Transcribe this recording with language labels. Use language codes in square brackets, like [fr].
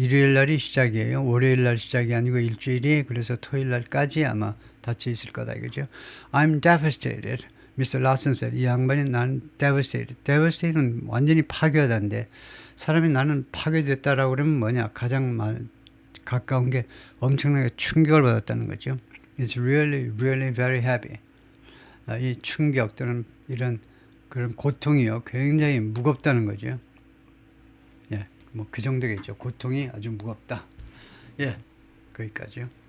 [ko] 일요일 날이 시작이에요. 월요일 날 시작이 아니고 일주일이, 그래서 토요일 날까지 아마 닫혀 있을 거다 이거죠. [en] I'm devastated. Mr. Larson said. [ko] 이 양반이 나는 [en] devastated. [ko] devastated는 완전히 파괴하다인데, 사람이 나는 파괴됐다라고 그러면 뭐냐? 가장 가까운 게 엄청나게 충격을 받았다는 거죠. [en] It's really, really very heavy. [ko] 이 충격 또는 이런 그런 고통이요, 굉장히 무겁다는 거죠. 뭐 그 정도겠죠. 고통이 아주 무겁다. 거기까지요.